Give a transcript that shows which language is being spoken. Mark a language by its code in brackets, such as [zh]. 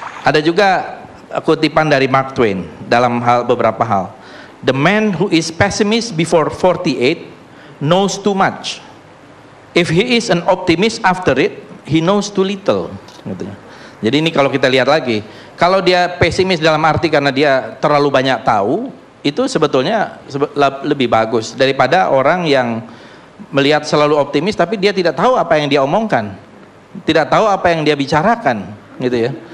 [id] Ada juga kutipan dari Mark Twain dalam beberapa hal. [en] The man who is pessimist before 48 knows too much. If he is an optimist after it, he knows too little. [id] Jadi ini kalau kita lihat lagi, kalau dia pesimis dalam arti karena dia terlalu banyak tahu, itu sebetulnya lebih bagus daripada orang yang melihat selalu optimis tapi dia tidak tahu apa yang dia omongkan, tidak tahu apa yang dia bicarakan, gitu ya.